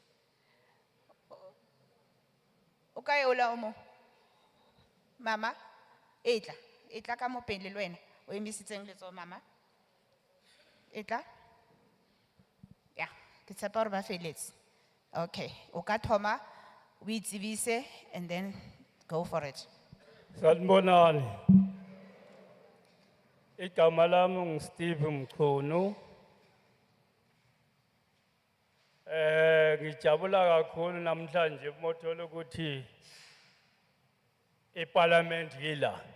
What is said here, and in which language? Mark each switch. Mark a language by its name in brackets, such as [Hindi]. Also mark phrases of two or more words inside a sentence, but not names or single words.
[Northern Sotho] Okay ola omo mama etla ka mo pele le wena o emisitseng letso mama etla ya ke tshepa gore ba feletse. Okay o ka thoma o itsebise [English] and then go for it. [Zulu] Sanibonani. Igama lami ngu-Steve Mchunu. Ngijabula kakhulu namhlanje mothola ukuthi iParliament yila.